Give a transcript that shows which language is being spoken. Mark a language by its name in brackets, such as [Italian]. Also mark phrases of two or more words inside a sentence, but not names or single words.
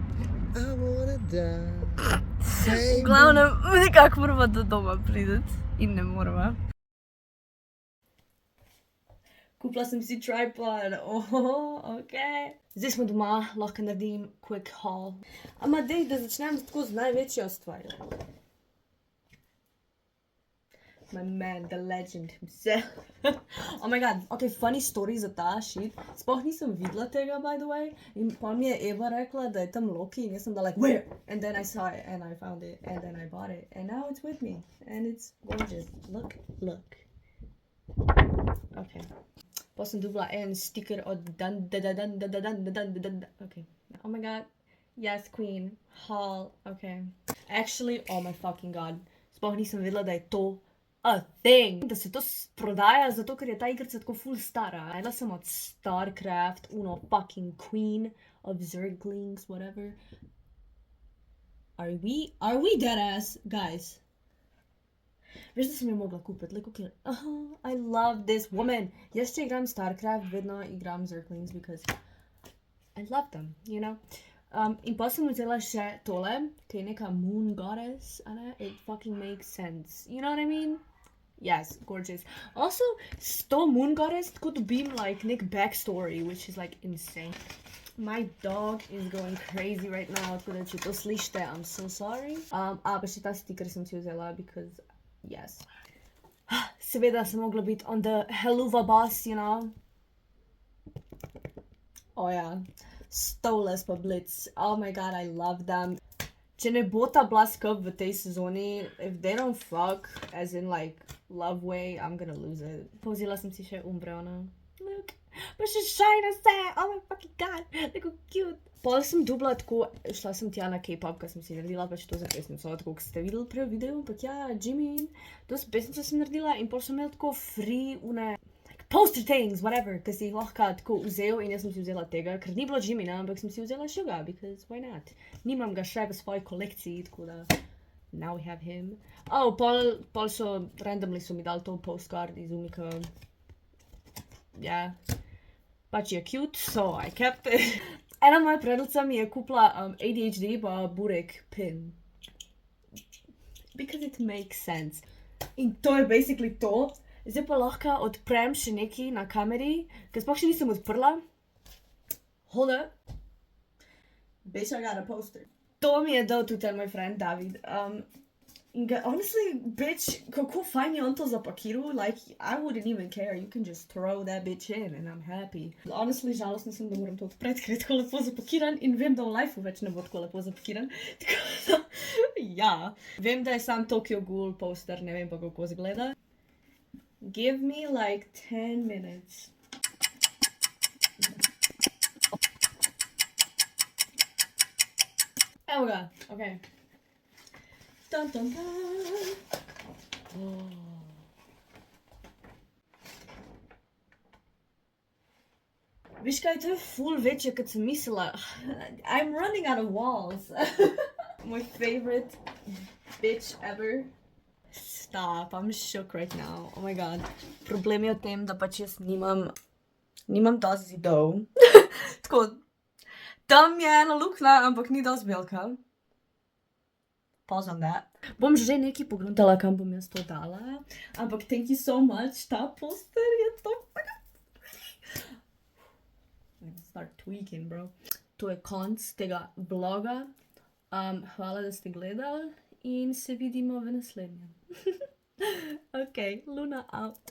[Slovenian] V glavnem, nekako moramo do doma priti in ne moramo. Kupila sem si [English] tripod, ok. [Slovenian] Zdaj smo doma, lahko naredim [English] quick haul. [Slovenian] Ama dej, da začnem tako z največjo stvarjo. [English] My man, the legend himself. Oh my god, ok, funny story [Slovenian] za ta [English] shit. [Slovenian] Sploh nisem videla tega, [English] by the way. [Slovenian] In pa mi je Eva rekla, da je tam Loki in jaz sem da [English] like, where? And then I saw it and I found it and then I bought it. And now it's with me. And it's gorgeous. Look. Ok. [Slovenian] Pa sem dobila en sticker od ok. [English] Oh my god. Yes, queen. Haul. Ok. Actually, oh my fucking god. [Slovenian] Sploh nisem videla, da je to [English] a thing. [Slovenian] Da se to prodaja, zato ker je ta igrica tako full stara. Najela sem od StarCraft, uno [English] fucking queen of Zerglings, whatever. Are we dead ass, guys? [Slovenian] Veš, da sem jo mogla kupiti, [English] like, okay, I love this woman. [Slovenian] Jaz, če igram StarCraft, vedno igram Zerglings, [English] because I love them, you know? [Slovenian] In pa sem vzela še tole, ki je neka [English] moon goddess, [Slovenian] ne? [English] It fucking makes sense, you know what I mean? Yes, gorgeous. Also, [Slovenian] s to [English] moon goddess [Slovenian] tako dobim [English] like nek backstory, which is like insane. My dog is going crazy right now, [Slovenian] tako da če to slišite, [English] I'm so sorry. [Slovenian] Pa še ta sticker sem si vzela, [English] because, yes. [Slovenian] Seveda sem mogla biti [English] on the Helluva bus, you know? Oh yeah. Stolas pa Blitz. Oh my god, I love them. [Slovenian] če ne bo ta bila skup v tej sezoni, [English] if they don't fuck, as in like love way, I'm gonna lose it. [Slovenian] Povzela sem si še Umbreona. [English] Look, but she's trying to say, oh my fucking god, look how cute. [Slovenian] Pol sem dubla tako, šla sem tja na K-pop, ker sem si naredila pač to za pesnico, tako kot ste videli prej v videu, ampak ja, Jimmy, to s pesnico sem naredila in pol sem imela tako free une, [English] like poster things, whatever, [Slovenian] ker si jih lahko tako vzel in jaz sem si vzela tega, ker ni bilo Jimmyna, ampak sem si vzela Suga, [English] because why not? [Slovenian] Nimam ga še v svoji kolekciji, tako da, [English] now we have him. [Slovenian] Oh, pol so, randomly so mi dali to postcard iz UMIKO. [English] Yeah. [Slovenian] Pač je [English] cute, so I kept it. [Slovenian] Ena moja prijateljica mi je kupila ADHD pa burek pin. [English] Because it makes sense. [Slovenian] In to je basically to. Zdaj pa lahko odprem še nekaj na kameri, ker sploh še nisem odprla. [English] Hold up. Bitch, I got a poster. [Slovenian] To mi je dal tudi moj friend David. In ga, [English] honestly, bitch, [Slovenian] kako fajn je on to zapakiral, [English] like, I wouldn't even care, you can just throw that bitch in and I'm happy. Honestly, [Slovenian] žalostna sem, da moram to odpreti, ker je tako lepo zapakiran in vem, da v lifeu več ne bo tako lepo zapakiran. Tako da, ja. Vem, da je sam Tokyo Ghoul poster, ne vem pa kako izgleda. [English] Give me like 10 minutes. [Slovenian] Evo ga, okej. Dun, dun, dun. Oh. Viš kaj, to je ful večje, kot sem mislila. [English] I'm running out of walls. My favorite bitch ever. Stop, I'm shook right now. Oh my god. [Slovenian] Problem je v tem, da pač jaz nimam dosti zidov. Tako, tam je ena luknja, ampak ni dosti velika. [English] Pause on that. [Slovenian] Bom že nekaj pogledala, kam bom jaz to dala, ampak [English] thank you so much, [Slovenian] ta poster je to. [English] I'm gonna start tweaking, bro. [Slovenian] To je konc tega vloga. Hvala, da ste gledali in se vidimo v naslednjem. [English] Okay, Luna out.